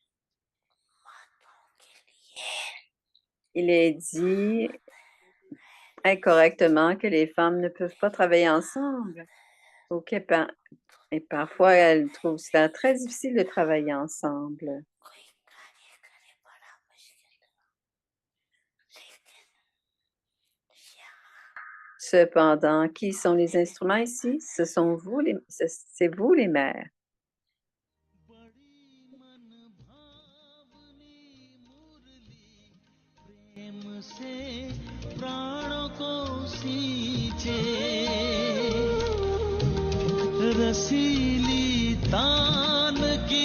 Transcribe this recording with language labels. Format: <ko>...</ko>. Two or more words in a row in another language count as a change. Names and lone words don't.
<fr>Il est dit incorrectement que les femmes ne peuvent pas travailler ensemble ou et parfois elles trouvent ça très difficile de travailler ensemble. Cependant, qui sont les instruments ici? Ce sont vous c'est vous les mères.</fr> <hi>प्रेम से प्राणों को सींचे रसीली तान की</hi>